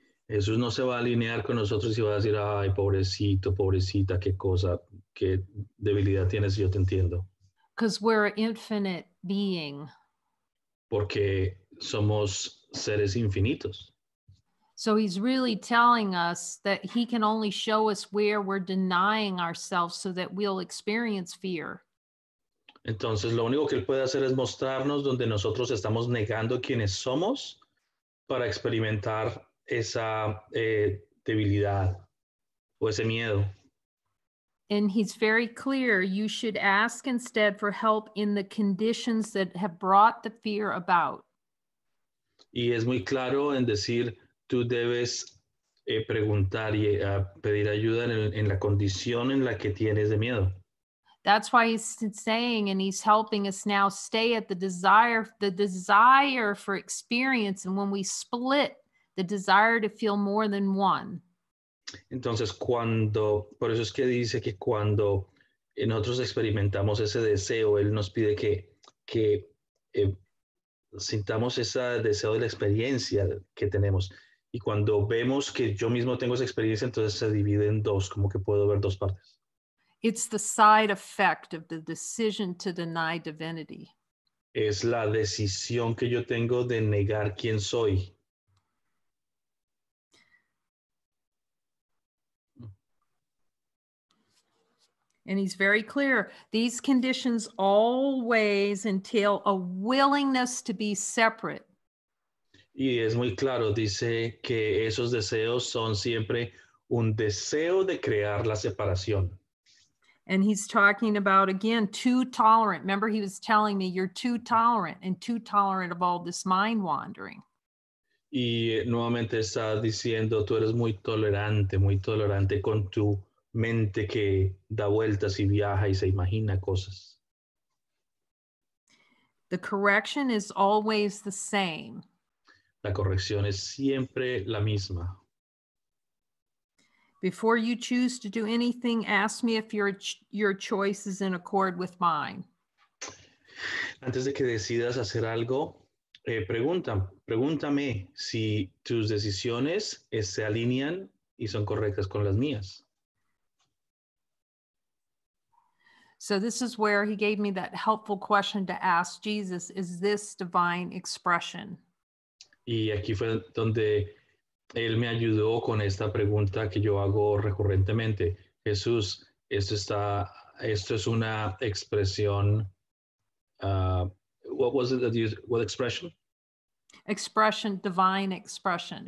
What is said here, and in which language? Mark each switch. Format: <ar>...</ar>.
<es>Jesús no se va a alinear con nosotros y va a decir, ay, pobrecito, pobrecita, qué cosa, qué debilidad tienes, yo te entiendo.</es> <en>Because we're an infinite being.</en> <es>Porque somos seres infinitos.</es> <en>So he's really telling us that he can only show us where we're denying ourselves so that we'll experience fear.</en> <es>Entonces, lo único que él puede hacer es mostrarnos donde nosotros estamos negando quiénes somos para experimentar esa debilidad o ese miedo.</es> <en>And he's very clear, you should ask instead for help in the conditions that have brought the fear about.</en> <es>Y es muy claro en decir, tú debes preguntar y pedir ayuda en la condición en la que tienes de miedo.</es> <en>That's why he's saying, and he's helping us now stay at the desire for experience. And when we split, the desire to feel more than one.</en> <es>Entonces, por eso es que dice que cuando nosotros experimentamos ese deseo, él nos pide que sintamos ese deseo de la experiencia que tenemos. Y cuando vemos que yo mismo tengo esa experiencia, entonces se divide en dos, como que puedo ver dos partes.</es> <en>It's the side effect of the decision to deny divinity.</en> <es>es la decisión que yo tengo de negar quién soy.</es> <en>And he's very clear. These conditions always entail a willingness to be separate.</en> <es>Y es muy claro, dice que esos deseos son siempre un deseo de crear la separación.</es> <en>And he's talking about, again, too tolerant. Remember, he was telling me you're too tolerant and too tolerant of all this mind wandering.</en> <es>Y nuevamente está diciendo, tú eres muy tolerante con tu mente que da vueltas y viaja y se imagina cosas.</es> <en>The correction is always the same.</en> <es>La corrección es siempre la misma.</es> <en>Before you choose to do anything, ask me if your choice is in accord with mine.</en> <es>Antes de que decidas hacer algo, pregúntame si tus decisiones se alinean y son correctas con las mías.</es> <en>So this is where he gave me that helpful question to ask Jesus, is this divine expression?</en> <es>Y aquí fue donde él me ayudó con esta pregunta que yo hago recurrentemente. Jesús, esto es una expresión,</es> <en>what was it that you, what expression? Expression, divine expression.</en>